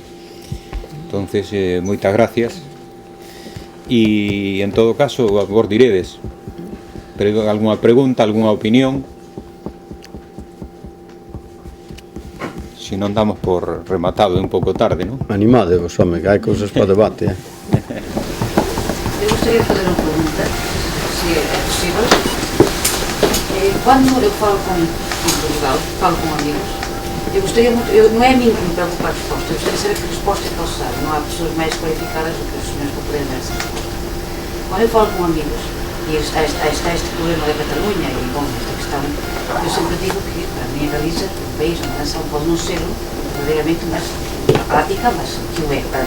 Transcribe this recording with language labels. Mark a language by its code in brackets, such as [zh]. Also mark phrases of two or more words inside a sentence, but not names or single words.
[gl] Entonces, moitas gracias, e en todo caso vos diredes alguna pregunta, alguna opinión. Si non damos por rematado, é un pouco tarde, non? Animadevos, home, que hai cousas para debate, Me gustaría fazer unha pregunta, se é posible. [pt] Quando eu falo com Portugal, falo com amigos, eu gostaria muito, não é a mim que me preocupa a resposta, eu gostaria de saber que resposta é que eles sabem. Não há pessoas mais qualificadas do que os senhores para poderem dar essa resposta. Quando eu falo com amigos, e está este problema da Catalunha, e bom, esta questão, eu sempre digo que, para mim, a Galiza, um país, uma nação, pode não ser verdadeiramente, mas na prática, mas que o é para mim.